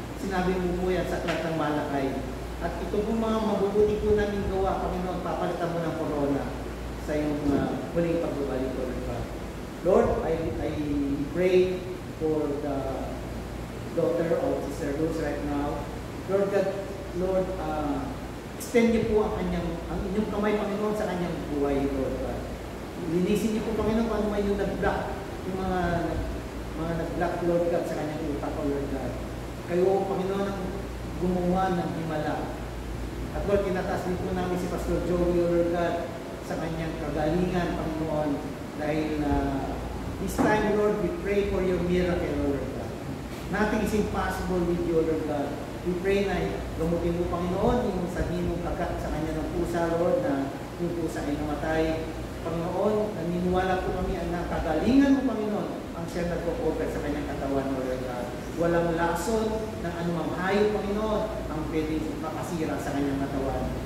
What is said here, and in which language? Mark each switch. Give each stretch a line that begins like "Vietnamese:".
Filipino: Sinabi mo po yan sa aklat ng Malakay. At ito po mga mabubuti po namin gawa, Panginoon, papalitan mo ng corona sa iyong huling pagbabalik, Lord God.
English: Lord, I pray for the daughter of Sister Rose right now.
Filipino: Lord God, Lord, extend niyo po ang inyong kamay, Panginoon, sa kanyang buhay, Lord God. Linisin niyo po, Panginoon, kung ano may yung nag-block, yung mga nag-block, Lord God, sa kanyang utak, Lord God. Kayo, Panginoon, ang gumawa ng himala. At Lord, tinataas din po namin si Pastor Joey, Lord God, sa kanyang kagalingan, Panginoon, dahil
English: this time, Lord, we pray for your miracle,
Filipino: Lord God.
English: Nothing is impossible with you, Lord God. We pray
Filipino: na gamutin mo, Panginoon, yung sabihin mong kagat sa kanya ng pusa, Lord, na yung pusa ay namatay. Panginoon, naniniwala po kami ang nakagalingan mo, Panginoon, ang siya nagpo-cover sa kanyang katawan, Lord God. Walang lason ng anumang hayop, Panginoon, ang pwedeng makasira sa kanyang katawan.